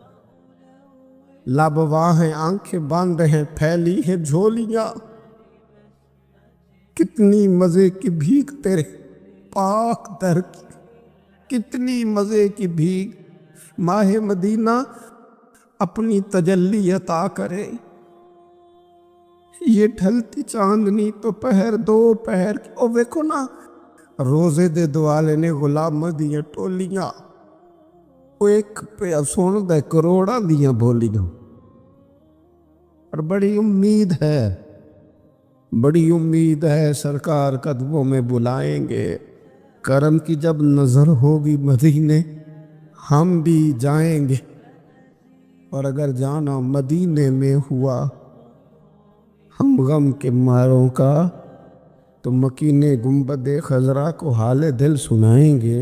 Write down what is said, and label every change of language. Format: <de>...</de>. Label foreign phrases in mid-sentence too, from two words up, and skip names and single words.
<ur>لب واہ ہیں، آنکھیں بند ہیں، پھیلی ہیں جھولیاں، کتنی مزے کی بھیک تیرے پاک در کی، کتنی مزے کی بھیک۔ ماہ مدینہ اپنی تجلی عطا کرے، یہ ڈھلتی چاندنی تو پہر دو پہر کی۔</ur> <pa>او ویکھو نا روزے دے دوالے نے غلام دیاں ٹولیاں، وہ ایک پہ سن دے کروڑا دیاں بولیاں،</pa> <ur>اور بڑی امید ہے سرکار قدموں میں بلائیں گے۔ کرم کی جب نظر ہوگی مدینے ہم بھی جائیں گے، اور اگر جانا مدینے میں ہوا ہم غم کے ماروں کا تو مکین گنبد خضرا کو حال دل سنائیں گے۔</ur>